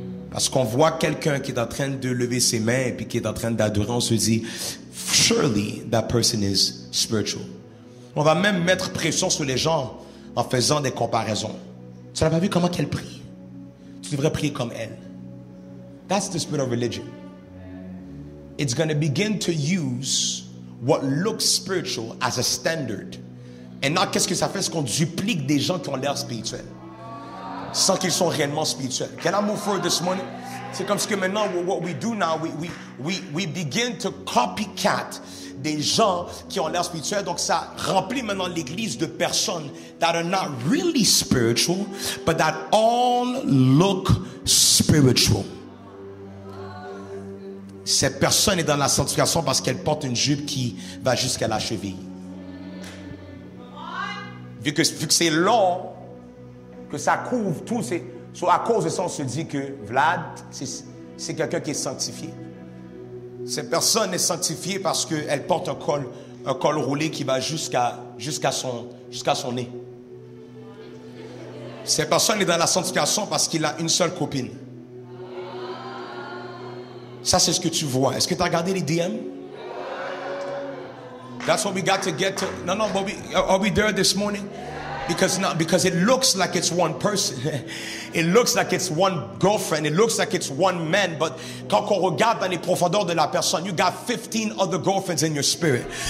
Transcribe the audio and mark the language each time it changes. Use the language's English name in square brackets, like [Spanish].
[French] Parce qu'on voit quelqu'un qui est en train de lever ses mains et puis qui est en train d'adorer, on se dit, [English] surely that person is spiritual. [French] On va même mettre pression sur les gens en faisant des comparaisons. Tu n'as pas vu comment qu'elle prie? Tu devrais prier comme elle. [English] That's the spirit of religion. It's going to begin to use what looks spiritual as a standard. [French] Et là, qu'est-ce que ça fait? C'est qu'on duplique des gens qui ont l'air spirituels sans qu'ils sont réellement spirituels. [English] Can I move forward this morning? [French] C'est comme ce que maintenant, [English] what we do now, we begin to copycat [French] des gens qui ont l'air spirituels. Donc ça remplit maintenant l'église de personnes [English] that are not really spiritual, but that all look spiritual. [French] Cette personne est dans la sanctification parce qu'elle porte une jupe qui va jusqu'à la cheville. Vu que c'est long, que ça couvre tout, à cause de ça, on se dit que Vlad, c'est quelqu'un qui est sanctifié. Cette personne est sanctifiée parce qu'elle porte un col roulé qui va jusqu'à son nez. Cette personne est dans la sanctification parce qu'il a une seule copine. Ça, c'est ce que tu vois. Est-ce que tu as regardé les DM? [English] That's what we got to get to. No, but are we there this morning? Because it looks like it's one person. It looks like it's one girlfriend. It looks like it's one man. But [French] quand on regarde dans les profondeurs de la personne, [English] you got 15 other girlfriends in your spirit.